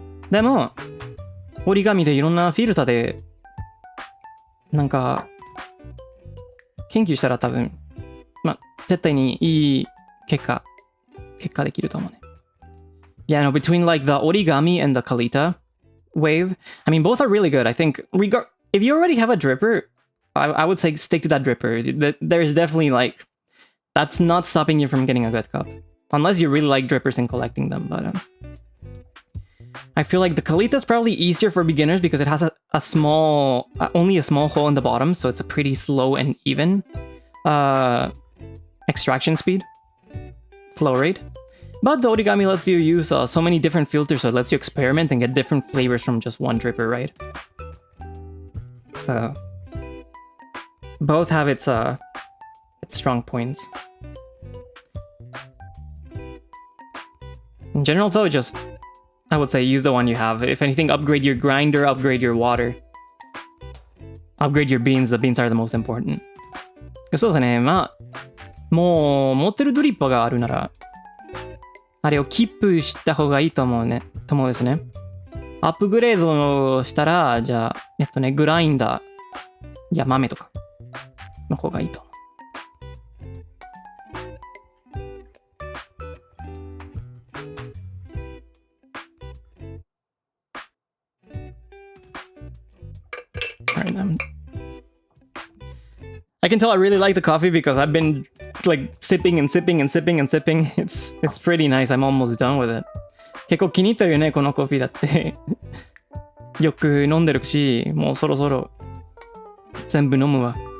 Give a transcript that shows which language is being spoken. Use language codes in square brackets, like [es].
[ja] でも折り紙でいろんなフィルターでなんか研究したら多分絶対にいい結果できると思うね。 [en] Yeah, no, between like the origami and the Kalita wave, I mean, both are really good. I think if you already have a dripper, I would say stick to that dripper. There's definitely like, that's not stopping you from getting a good cup. Unless you really like drippers and collecting them, but I feel like the Kalita is probably easier for beginners because it has a small, only a small hole in the bottom, so it's a pretty slow and even extraction speed, flow rate. But the origami lets you use so many different filters, so it lets you experiment and get different flavors from just one dripper, right? So both have its strong points. In general, though, just I would say use the one you have. If anything, upgrade your grinder, upgrade your water, upgrade your beans. The beans are the most important. [ja] そうですね。まあもう持ってるドリッパーがあるなら。あれをキープした方がいいと思うですね。アップグレードしたら、じゃあ、グラインダーや豆とかの方がいいと思う。 [en] I can tell I really like the coffee because I've been like sipping and sipping and sipping and sipping. It's pretty nice. I'm almost done with it. [ja] 結構気に入ってるよね、このコーヒーだって。よく飲んでるし、もうそろそろ全部飲むわ。